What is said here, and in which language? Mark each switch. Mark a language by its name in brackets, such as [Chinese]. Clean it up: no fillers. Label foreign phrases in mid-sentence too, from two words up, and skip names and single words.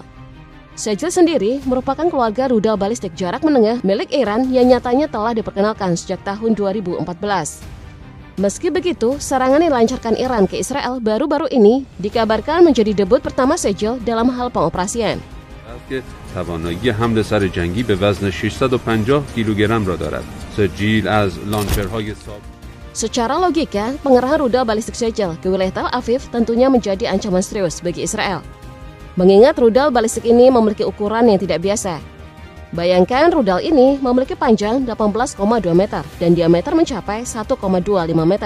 [Indonesian] Shahel sendiri merupakan keluarga rudal balistik jarak menengah milik Iran yang nyatanya telah diperkenalkan sejak tahun 2014. Meski begitu, serangan yang dilancarkan Iran ke Israel baru-baru ini dikabarkan menjadi debut pertama Shahel dalam hal pengoperasian. [Persian] توانایی حمل سر جنگی به وزن 650 کیلوگرم را دارد. سجیل از لانچرهای ساب. [Indonesian] Secara logika, pengerahan rudal balistik Shahel ke wilayah Tel Aviv tentunya menjadi ancaman serius bagi Israel. Mengingat rudal balistik ini memiliki ukuran yang tidak biasa. Bayangkan rudal ini memiliki panjang 18,2 meter dan diameter mencapai 1,25 meter.